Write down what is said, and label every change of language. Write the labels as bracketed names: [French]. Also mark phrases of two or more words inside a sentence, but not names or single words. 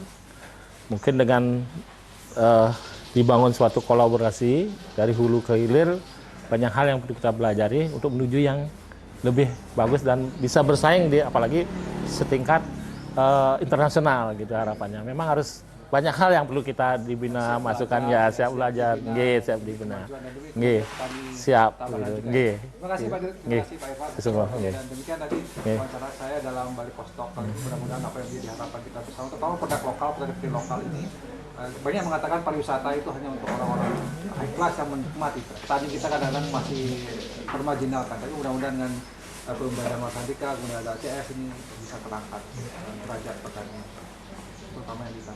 [Indonesian] Mungkin dengan dibangun suatu kolaborasi dari hulu ke hilir, banyak hal yang perlu kita pelajari untuk menuju yang lebih bagus dan bisa bersaing di apalagi setingkat internasional gitu harapannya. Memang harus banyak hal yang perlu kita dibina, masukan ya, siap belajar, nggih, siap dibina. Nggih, siap gitu. Nggih. Terima kasih Pak Dirut, terima kasih Pak Ivan. Semua, nggih. Dan demikian tadi wawancara saya dalam Bali Post Talk kali ini. Mudah-mudahan apa yang menjadi harapan kita bersama, terutama produk lokal, produk lokal ini. Banyak mengatakan pariwisata itu hanya untuk orang-orang [English] high class [Indonesian] yang menikmati. Tadi kita kadang-kadang masih termarginalkan, tapi mudah-mudahan dengan perubahan Dharma Sandika, kemudian ada ACS ini bisa terangkat derajat petani, terutama yang di sana.